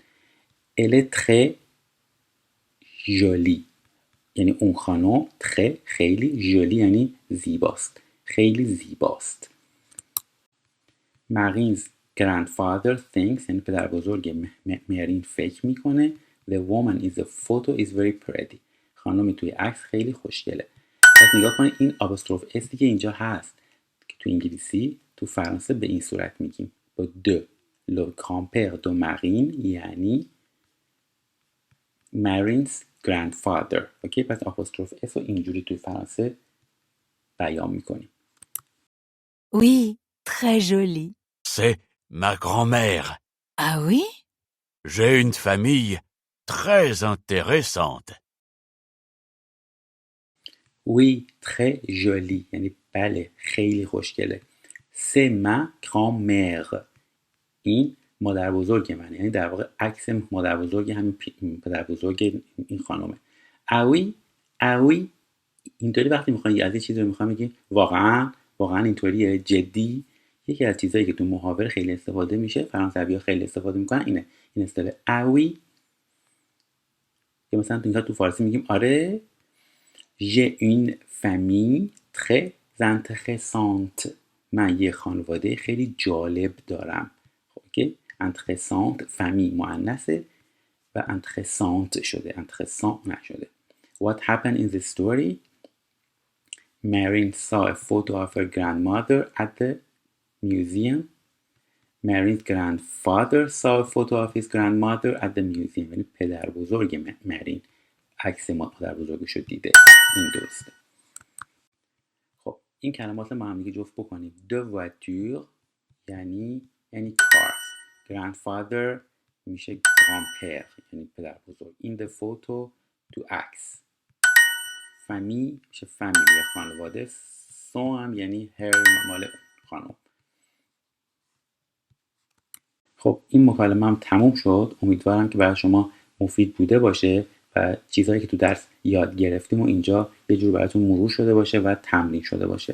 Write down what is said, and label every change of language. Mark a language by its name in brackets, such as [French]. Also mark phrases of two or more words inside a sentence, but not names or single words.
[French] Elle est très jolie [Persian] یعنی اون خانم، très خیلی، jolie یعنی زیباست، خیلی زیباست. [English] Marine's grandfather thinks [Persian] یعنی پدر بزرگ مرین فکر میکنه [English] the woman in the photo is very pretty. [Persian] خانم توی عکس خیلی خوشگله. پس نگاه کنید این آپوستروف استی که اینجا هست که تو انگلیسی تو فرانسه به این صورت میگیم با [French] de le grand-père de Marine [Persian] یعنی [English] Marine's grandfather. [Persian] اوکی، پس آپوستروف اس رو اینجوری توی فرانسه بیان میکنیم. [French] Oui, très joli. C'est ma grand-mère. Ah oui? J'ai une famille très intéressante. Oui, très joli [Persian] یعنی بله خیلی خوشگله. [French] C'est ma grand-mère [Persian] این مادر بزرگ منه، یعنی در واقع عکس مادر بزرگ همین پدر بزرگ این خانومه. [French] ah oui, ah oui [Persian] اینطوری وقتی میخواین از یه چیزی رو میخواین بگین واقعا اینطوریه، جدی. یکی از چیزایی که تو محاوره خیلی استفاده میشه، فرانسوی‌ها خیلی استفاده میکنن، اینه این اصطلاح [French] ah oui. [Persian] یا مثلا تو فارسی میگیم آره [French] j'ai une famille très intéressante [Persian] من یه خانواده خیلی جالب دارم. اوکی، intéressante فامیل مؤنثه و intéressante شده، intéressant نشده. [English] What happened in the story? Marine saw a photo of her grandmother at the museum. Marine's grandfather saw a photo of his grandmother at the museum. [Persian] یعنی پدر بزرگ مرین عکس مادر بزرگش رو دیده. این درسته. خب این کلمات ما هم دیگه جفت بکنیم. [French] de voiture [Persian] یعنی cars. grandfather میشه grand-père یعنی پدر بزرگ. [English] in the photo [Persian] تو عکس. فامیل میشه فامیل خانواده. son هم یعنی her مال خانم. خب این مکالمه هم تموم شد. امیدوارم که برای شما مفید بوده باشه و چیزهایی که تو درس یاد گرفتیم و اینجا یه جور براتون مرور شده باشه و تمرین شده باشه.